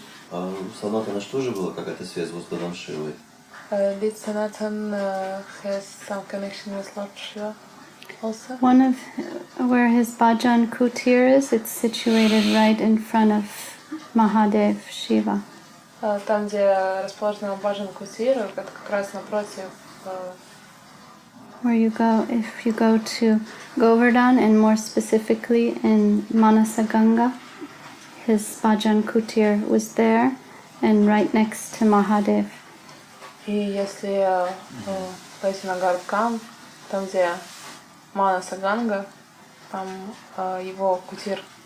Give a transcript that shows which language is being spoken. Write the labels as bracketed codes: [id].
[ru] А у Санатана что же была какая-то связь с Господом Шивой? [en] Did Sanatan has some connection with Lord Shiva also? One of where his bhajan kutir is, it's situated right in front of Mahadev Shiva. [ru] Там, где расположена Баджан Кутир, это как раз напротив. [en] Where you go, if you go to Govardhan and more specifically in Manasaganga, his bhajan kutir was there and right next to Mahadev. [ru] И если пойти на Гарбкам, там, где Манаса Ганга, там его кутир.